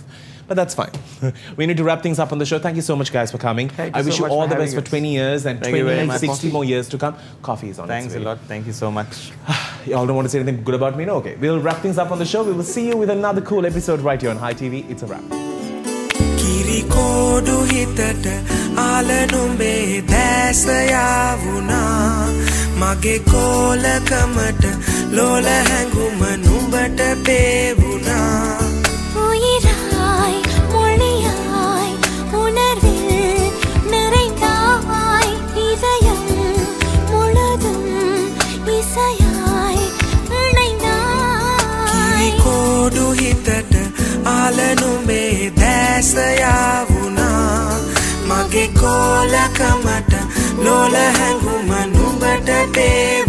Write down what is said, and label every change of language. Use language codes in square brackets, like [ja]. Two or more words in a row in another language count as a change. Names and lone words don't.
[en] But that's fine. We need to wrap things up on the show. Thank you so much, guys, for coming. Thank I you wish so you much all for the best having for us. 20 years and Thank you very 20, much. 60 more years to come. Coffee is on Thanks its a way. lot. Thank you so much. Y'all don't want to say anything good about me? No? Okay. We'll wrap things up on the show. We will see you with another cool episode right here on High TV. It's a wrap. [si] කිරිකෝඩු හිතට ආලනුඹේ දැසයාවුනා මගේ කෝලකමට ලෝල හැඟුම නුඹට පේවුනා [ta] உயிராய் மொழியாய் உணர்வில் நிறைந்தாய் இதயம் முழுதும் இசையாய் இணைந்தாய் [si] කිරිකෝඩු හිතට ආලනුඹේ දැසයාවුනා මගේ කෝලකමට ලෝල හැඟුම නුඹට පේ